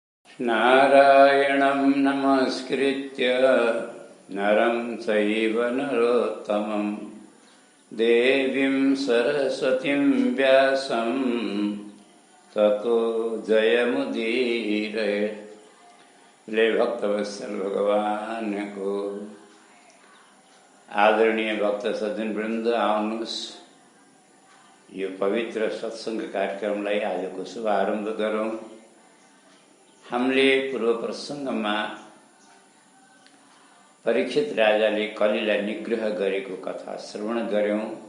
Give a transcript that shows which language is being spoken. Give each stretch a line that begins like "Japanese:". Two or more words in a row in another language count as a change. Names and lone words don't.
Sanskrit: नारायणं नमस्कृत्य नरं चैव नरोत्तमं देवीं सरस्वतीं व्यासं ततो जयमुदीरयेत्।
Nepali: ले भक्तवत्सल भगवान को। आदरणीय भक्त सज्जन वृन्द, आउनुहोस् यो पवित्र सत्संग कार्यक्रमलाई आजको शुभारम्भ गरौँ। हामीले पूर्व प्रसङ्गमा परीक्षित राजाले कलीलाई निग्रह गरेको कथा श्रवण गर्यौं।